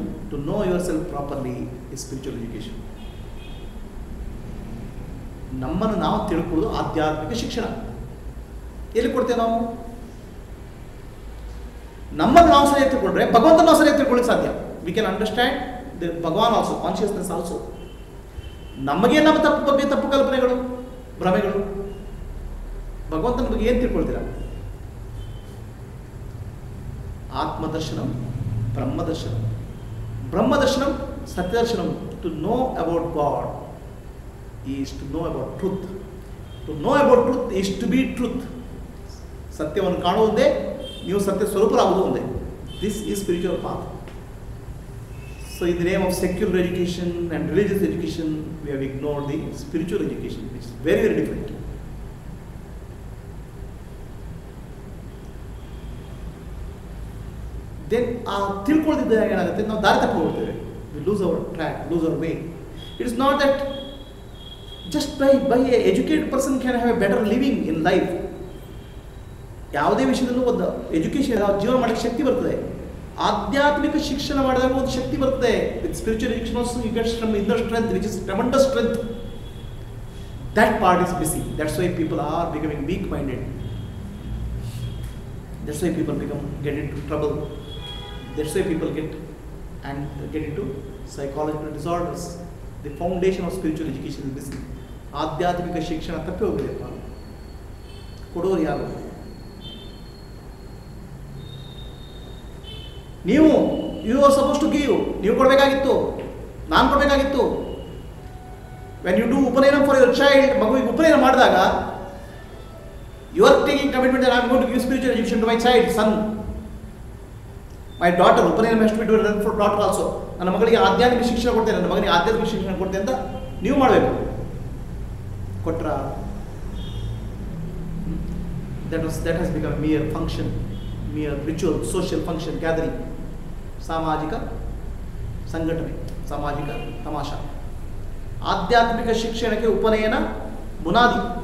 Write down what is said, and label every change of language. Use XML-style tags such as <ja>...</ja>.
<en>To know yourself properly is spiritual education.</en> <kn>ನಮ್ಮನ್ನು ನಾವು ತಿಳ್ಕೊಳ್ಳೋದು ಆಧ್ಯಾತ್ಮಿಕ ಶಿಕ್ಷಣ. ಎಲ್ಲಿ ಕೊಡ್ತೇವೆ ನಾವು? ನಮ್ಮನ್ನು ನಾವು ಸರಿಯಾಗಿ ತಿಳ್ಕೊಂಡ್ರೆ ಭಗವಂತನ ನಾವು ಸರಿಯಾಗಿ ತಿಳ್ಕೊಳ್ಳಿಕ್ಕೆ ಸಾಧ್ಯ.</kn> <en>We can understand the Bhagwan also, consciousness also.</en> <kn>ನಮಗೆ ನಮ್ಮ ತಪ್ಪು ಕಲ್ಪನೆಗಳು, ಭ್ರಮೆಗಳು. ಭಗವಂತನ ಬಗ್ಗೆ ಏನು ತಿಳ್ಕೊಳ್ತೀರಾ?</kn> <sa>ಆತ್ಮದರ್ಶನಂ ಬ್ರಹ್ಮದರ್ಶನಂ. ಬ್ರಹ್ಮದರ್ಶನಂ ಸತ್ಯದರ್ಶನಂ.</sa> <en>To know about God is to know about truth. To know about truth is to be truth.</en> <kn>ಸತ್ಯವನ್ನು ಕಾಣುವುದೇ, ನೀವು ಸತ್ಯ ಸ್ವರೂಪರಾಗುವುದು ಒಂದೇ.</kn> <en>This is spiritual path. So in the name of secular education and religious education we have ignored the spiritual education, which is very very different.</en> <kn>Then ಆ ತಿಳ್ಕೊಳ್ಳದಿದ್ದಾಗ ಏನಾಗುತ್ತೆ, ನಾವು ದಾರಿ ತಪ್ಪಿ ಹೋಗ್ತೇವೆ.</kn> <en>We lose our track, lose our way. It is not that just by a educated person can have a better living in life.</en> <kn>ಯಾವುದೇ ವಿಷಯದಲ್ಲೂ ಒಂದು education ಜೀವನ ಮಾಡಲಿಕ್ಕೆ ಶಕ್ತಿ ಬರ್ತದೆ. ಆಧ್ಯಾತ್ಮಿಕ ಶಿಕ್ಷಣ ಮಾಡಿದಾಗ ಒಂದು ಶಕ್ತಿ ಬರ್ತದೆ.</kn> <en>With spiritual education also you get some inner strength which is tremendous strength. That part is missing. That's why people are becoming weak minded. That's why people get into trouble. That's why people get into psychological disorders. The foundation of spiritual education is missing.</en> <kn>ಆಧ್ಯಾತ್ಮಿಕ ಶಿಕ್ಷಣ ತಪ್ಪಿ ಹೋಗಬೇಕಪ್ಪ. ಕೊಡೋರು ಯಾರು? ನೀವು.</kn> <en>You are suppose to give.</en> <kn>ನೀವು ಕೊಡಬೇಕಾಗಿತ್ತು, ನಾನು ಕೊಡಬೇಕಾಗಿತ್ತು.</kn> <en>when you do upanayana for your child,</en> <kn>ಮಗುವಿಗೆ ಉಪನಯನ ಮಾಡಿದಾಗ</kn> <en>You are taking commitment that I am going to give spiritual education to my child, son, my daughter. Upanayana must be done for daughter also.</en> <kn>ನನ್ನ ಮಗಳಿಗೆ ಆಧ್ಯಾತ್ಮಿಕ ಶಿಕ್ಷಣ ಕೊಡ್ತೇನೆ, ನನ್ನ ಮಗನಿಗೆ ಆಧ್ಯಾತ್ಮಿಕ ಶಿಕ್ಷಣ ಕೊಡ್ತೇನೆ ಅಂತ ನೀವು ಮಾಡಬೇಕು. ಕೊಟ್ರ</kn> <en>that has become mere function, mere ritual, social function, gathering,</en> <kn>ಸಾಮಾಜಿಕ ಸಂಘಟನೆ, ಸಾಮಾಜಿಕ ತಮಾಷಾ. ಆಧ್ಯಾತ್ಮಿಕ ಶಿಕ್ಷಣಕ್ಕೆ ಉಪನಯನ ಬುನಾದಿ.</kn>